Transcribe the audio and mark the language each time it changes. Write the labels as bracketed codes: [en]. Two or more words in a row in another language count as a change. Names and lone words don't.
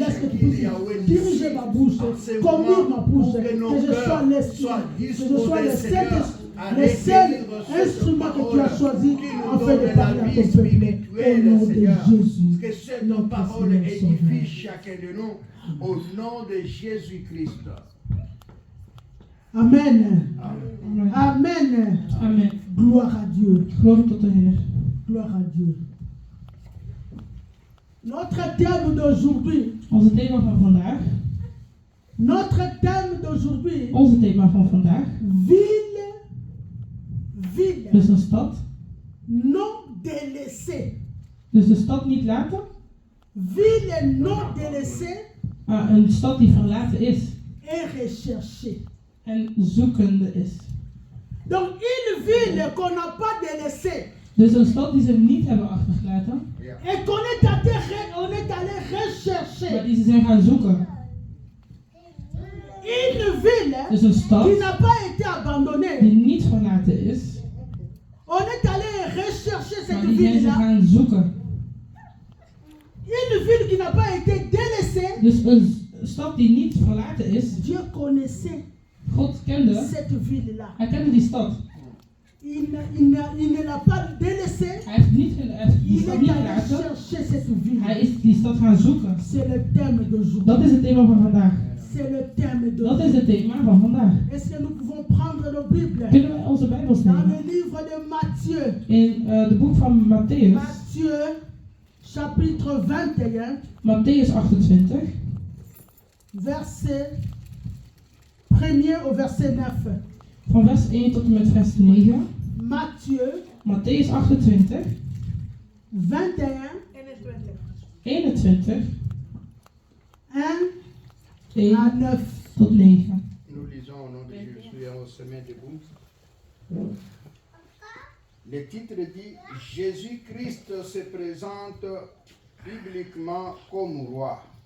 [fr] Laisse que tu puisses diriger ma bouche, conduire ma bouche, que je sois l'esprit, que je sois le seul instrument que tu as choisi afin de parler à ton peuple. Au nom de Jésus. Que cette parole édifie chacun de nous au nom de Jésus-Christ. Amen. Amen. Amen. Amen. Gloire à Dieu. [nl] Glorie tot de Heer. [fr] Gloire à Dieu. Notre thème d'aujourd'hui, [nl] Onze thema van vandaag. [fr] notre thème d'aujourd'hui, [nl] Onze thema van vandaag. [fr] ville, [nl] Dus een stad. [fr] non délaissée. [nl] Dus de stad niet laten. [fr] Ville non délaissée [nl] Maar een stad die verlaten is. [fr] et recherchée. [nl] En zoekende is. [fr] Donc une ville qu'on n'a pas délaissée [nl] Dus een stad die ze niet hebben achtergelaten. [fr] et qu'on est allé [nl] Maar [fr] rechercher. [nl] die ze zijn gaan zoeken. [fr] Une ville [nl] Dus een stad [fr] qui n'a pas été abandonnée. [nl] die niet verlaten is. [fr] On est allé rechercher [nl] Maar [fr] cette [nl] die zijn ze [fr] ville-là. [nl] gaan zoeken. [fr] Une ville qui n'a pas été délaissée. [nl] Dus een stad die niet verlaten is. [fr] Dieu connaissait [nl] God kende. [fr] cette ville-là. [nl] Hij kende die stad. [fr] Il ne l'a pas délaissée. [nl] Hij heeft die [fr] Il [nl] stad [fr] est [nl] niet [fr] allé [nl] verlaten. [fr] chercher cette ville. [nl] Hij is die stad gaan zoeken. [fr] C'est le thème d'aujourd'hui. [nl] Dat is het thema van vandaag. [fr] C'est le thème [nl] Dat is [fr] d'aujourd'hui. [nl] het thema van vandaag. [fr] Est-ce que nous pouvons prendre nos Bibles [nl] Kunnen wij onze Bijbels [fr] dans le [nl] nemen? [fr] livre de Matthieu? [nl] In de boek van Matthäus. [fr] Matthieu, chapitre 21, [nl] Matthäus 28. [fr] verset 1er au verset 9. [nl] Van vers 1 tot en met vers 9. [fr] Matthieu [nl] Matthäus 28. [fr] 21, [nl] 21. [fr] 1 à [nl] 1 [fr] 9. [nl] tot 9. [fr] Nous lisons au nom de Jésus et on se met debout. Le titre dit Jésus-Christ se présente bibliquement comme roi.